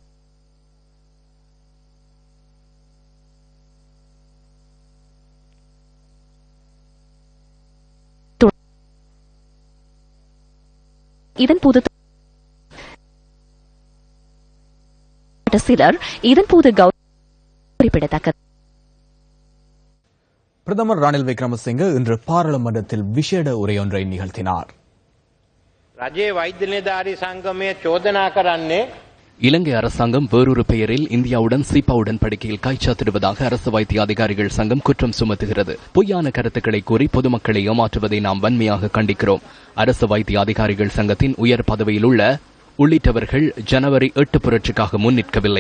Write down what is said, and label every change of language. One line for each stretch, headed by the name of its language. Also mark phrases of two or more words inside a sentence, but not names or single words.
Tamil: இதன்போது சிலர் குறிப்பிடத்தக்கது. பிரதமர் ரணில் விக்ரமசிங்கே இன்று பாராளுமன்றத்தில் விசேட உரையொன்றை நிகழ்த்தினார்.
Sinhala: රජයේ වෛද්‍ය නිලධාරී සංගමය චෝදනා කරන්නේ
Tamil: இலங்கை அரசாங்கம் வேறொரு பெயரில் இந்தியாவுடன் சீபா உடன்படிக்கையில் கைச்சாத்திடுவதாக அரசு வைத்திய அதிகாரிகள் சங்கம் குற்றம் சுமத்துகிறது. பொய்யான கருத்துக்களை கூறி பொதுமக்களை ஏமாற்றுவதை நாம் வன்மையாக கண்டிக்கிறோம். அரசு வைத்திய அதிகாரிகள் சங்கத்தின் உயர் பதவியில் உள்ளிட்டவர்கள் ஜனவரி 8 புரட்சிக்காக முன்னிற்கவில்லை.